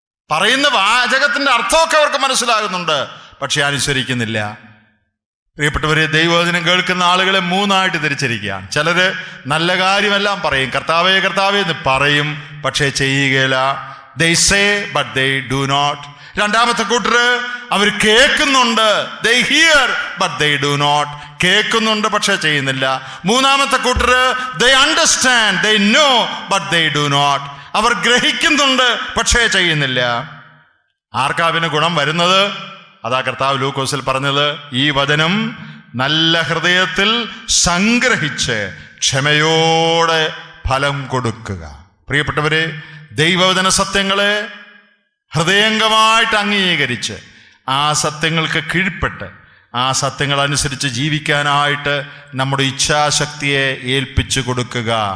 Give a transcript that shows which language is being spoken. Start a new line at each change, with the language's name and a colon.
Malayalam: പറയുന്ന വാചകത്തിന്റെ അർത്ഥമൊക്കെ അവർക്ക് മനസ്സിലാകുന്നുണ്ട്, പക്ഷെ അനുസരിക്കുന്നില്ല. പ്രിയപ്പെട്ടവരെ, ദൈവവചനം കേൾക്കുന്ന ആളുകളെ 3ആയിട്ട് തിരിച്ചിരിക്കുകയാണ്. ചിലര് നല്ല കാര്യമെല്ലാം പറയും, കർത്താവേ കർത്താവേ എന്ന് പറയും, പക്ഷേ ചെയ്യുകയില്ല.
English: They say but they do not.
Malayalam: രണ്ടാമത്തെ കൂട്ടര്, അവർ കേൾക്കുന്നുണ്ട്,
English: they hear but they do not.
Malayalam: കേൾക്കുന്നുണ്ട് പക്ഷേ ചെയ്യുന്നില്ല. മൂന്നാമത്തെ കൂട്ടര്,
English: they understand, they know but they do not.
Malayalam: അവർ ഗ്രഹിക്കുന്നുണ്ട് പക്ഷേ ചെയ്യുന്നില്ല. ആർക്കാ പിന്നെ ഗുണം വരുന്നത്? അതാ കർത്താവ് ലൂക്കോസിൽ പറഞ്ഞത്, ഈ വചനം നല്ല ഹൃദയത്തിൽ സംഗ്രഹിച്ച് ക്ഷമയോടെ ഫലം കൊടുക്കുക. പ്രിയപ്പെട്ടവരെ, ദൈവവചന സത്യങ്ങളെ ഹൃദയംഗമായിട്ട് അംഗീകരിച്ച് ആ സത്യങ്ങൾക്ക് കീഴ്പ്പെട്ട് ആ സത്യങ്ങൾ അനുസരിച്ച് ജീവിക്കാനായിട്ട് നമ്മുടെ ഇച്ഛാശക്തിയെ ഏൽപ്പിച്ചു കൊടുക്കുക.